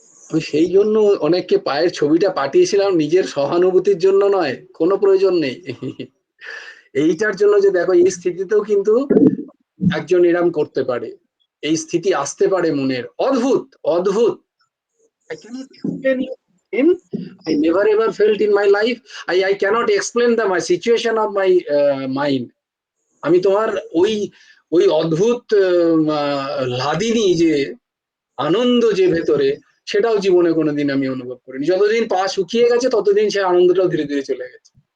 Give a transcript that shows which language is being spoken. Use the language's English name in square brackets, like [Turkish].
[Bangla] আমি সেই জন্য অনেককে পায়ের ছবিটা পাঠিয়েছিলাম, নিজের সহানুভূতির জন্য নয়, কোনো প্রয়োজন নেই। এইটার জন্য যে দেখো এই স্থিতিতেও কিন্তু একজন এরম করতে পারে, এই স্থিতি আসতে পারে মনের, অদ্ভুত অদ্ভুত। [English] I cannot explain you him. I never ever felt in my life. I cannot explain the my situation of my mind. [Bangla] আমি তোমার ওই ওই অদ্ভুত লাদিনী যে আনন্দ যে ভেতরে, সেটাও জীবনে কোনোদিন আমি অনুভব করিনি। যতদিন পা শুকিয়ে গেছে ততদিন সে আনন্দটাও ধীরে ধীরে চলে গেছে।